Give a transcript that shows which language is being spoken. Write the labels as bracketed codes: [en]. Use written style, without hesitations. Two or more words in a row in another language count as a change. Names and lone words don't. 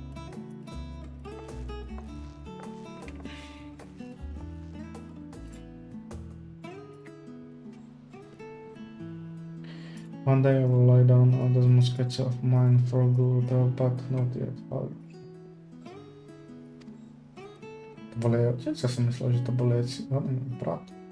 [en] One day I will lie down on those muskets of mine for good, but not yet. [sk] To bol jej otec? Ja som myslel, že to bol jej brat.